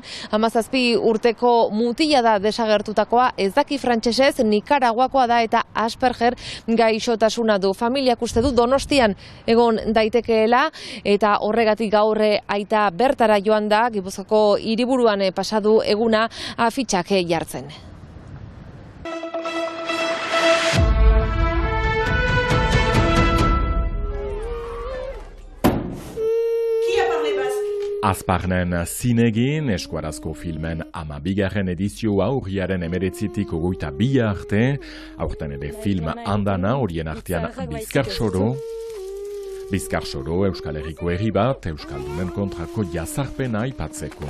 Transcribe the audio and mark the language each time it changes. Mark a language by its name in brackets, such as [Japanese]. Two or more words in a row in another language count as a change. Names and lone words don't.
[Basque] 17 urteko mutila da desagertutakoa, ez daki frantsesez, Nikaraguakoa da eta Asperger gaixotasuna du. Familiak uste du Donostian egon daitekeela eta horregatik gaur aita bertara joan da, Gipuzkoako hiriburuan pasadu eguna afitxak jartzen. [French] Qui a parlé basque? [Basque] Azparnen zinegin, eskuarazko filmen 12. edizioa urriaren 19-tik 22 arte, aurten ere film andana horien artean Bizkar Soro Euskal Herriko herri bat, Euskaldunen kontrako jazarpena aipatzeko.